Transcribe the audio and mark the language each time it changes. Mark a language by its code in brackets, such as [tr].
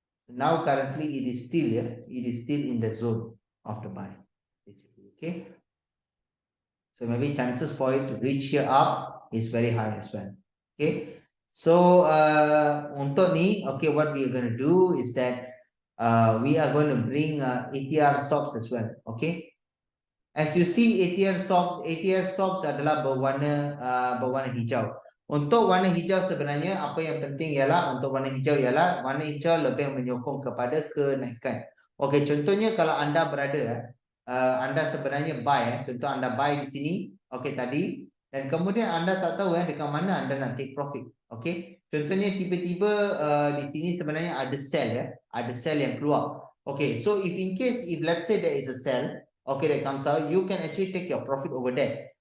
[en] Now currently it is still in the zone of the buy, basically. Okay, So maybe chances for it to reach here up is very high as well. Okay. So [ms] untuk ni, [en] okay, what we are going to do is that we are going to bring ATR stops as well. Okay. As you see, [ms] ATR stops adalah berwarna hijau. Untuk warna hijau sebenarnya apa yang penting ialah untuk warna hijau lebih menyokong kepada kenaikan. Okey, contohnya kalau anda berada anda sebenarnya buy contoh anda buy di sini, okey tadi, dan kemudian anda tak tahu dekat mana anda nak take profit. Okey, contohnya tiba-tiba di sini sebenarnya ada sell yang keluar. [en] Okay, so if in case if let's say there is a sell, okay, that comes out, you can actually take your profit over there.